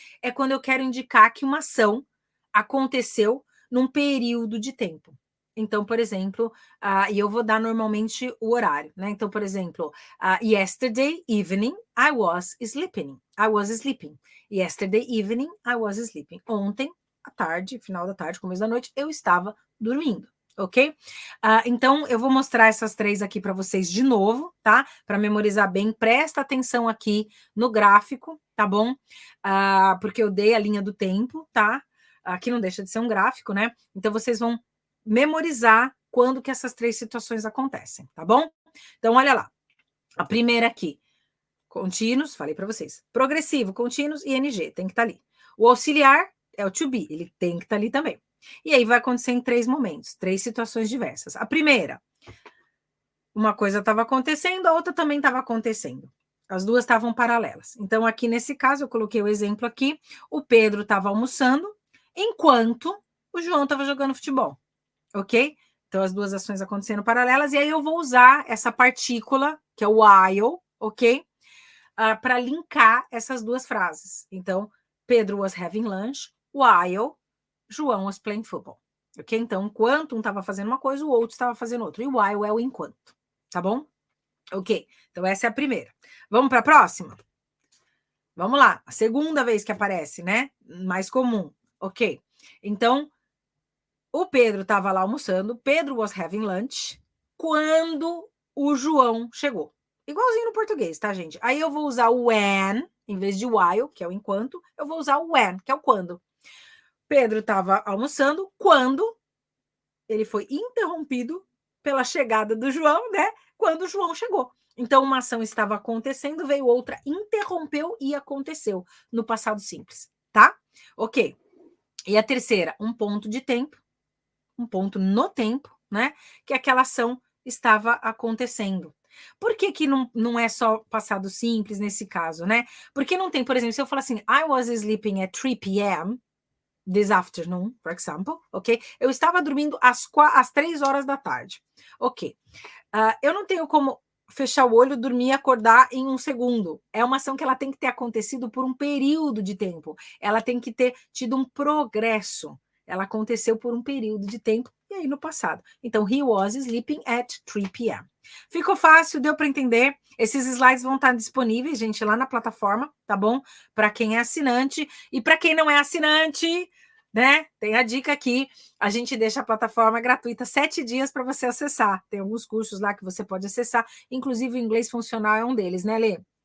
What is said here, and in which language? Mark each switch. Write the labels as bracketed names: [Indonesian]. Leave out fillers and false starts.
[Portuguese] É quando eu quero indicar que uma ação aconteceu num período de tempo. Então, por exemplo, e eu vou dar normalmente o horário, né? Então, por exemplo, [English] yesterday evening I was sleeping. I was sleeping. Yesterday evening I was sleeping. [Portuguese] Ontem, à tarde, final da tarde, começo da noite, eu estava dormindo. Ok? Então, eu vou mostrar essas três aqui para vocês de novo, tá? Para memorizar bem, presta atenção aqui no gráfico, tá bom? Porque eu dei a linha do tempo, tá? Aqui não deixa de ser um gráfico, né? Então, vocês vão memorizar quando que essas três situações acontecem, tá bom? Então, olha lá. A primeira aqui, contínuos, falei para vocês. Progressivo, contínuos, ING, tem que estar ali. O auxiliar é o to be, ele tem que estar ali também. E aí vai acontecer em três momentos, três situações diversas. A primeira, uma coisa estava acontecendo, a outra também estava acontecendo. As duas estavam paralelas. Então, aqui nesse caso, eu coloquei o exemplo aqui, o Pedro estava almoçando, enquanto o João estava jogando futebol, ok? Então, as duas ações acontecendo paralelas, e aí eu vou usar essa partícula, que é o while, ok? Para linkar essas duas frases. [English] Então, Pedro was having lunch, while João was playing football. Ok? [Portuguese] Então, enquanto um estava fazendo uma coisa, o outro estava fazendo outra. E while é o enquanto. Tá bom? Ok. Então, essa é a primeira. Vamos para a próxima? Vamos lá. A segunda vez que aparece, né? Mais comum. Ok. Então, o Pedro estava lá almoçando. [English] Pedro was having lunch [Portuguese] quando o João chegou. Igualzinho no português, tá, gente? Aí eu vou usar o when, em vez de while, que é o enquanto, eu vou usar o when, que é o quando. Pedro estava almoçando quando ele foi interrompido pela chegada do João, né? Quando o João chegou. Então, uma ação estava acontecendo, veio outra, interrompeu e aconteceu no passado simples, tá? Ok. E a terceira, um ponto de tempo, um ponto no tempo, né? Que aquela ação estava acontecendo. Por que que não é só passado simples nesse caso, né? Porque não tem, por exemplo, se eu falar assim, [English] I was sleeping at 3 p.m., this afternoon, for example, ok? [Portuguese] Eu estava dormindo às 3 horas da tarde, ok? Eu não tenho como fechar o olho, dormir e acordar em um segundo. É uma ação que ela tem que ter acontecido por um período de tempo. Ela tem que ter tido um progresso. Ela aconteceu por um período de tempo e aí no passado. [English] Então, he was sleeping at 3 p.m. [Portuguese] Ficou fácil? Deu para entender? Esses slides vão estar disponíveis, gente, lá na plataforma, tá bom? Para quem é assinante e para quem não é assinante, né? Tem a dica aqui, a gente deixa a plataforma gratuita 7 dias para você acessar. Tem alguns cursos lá que você pode acessar, inclusive o inglês funcional é um deles, né, Lê?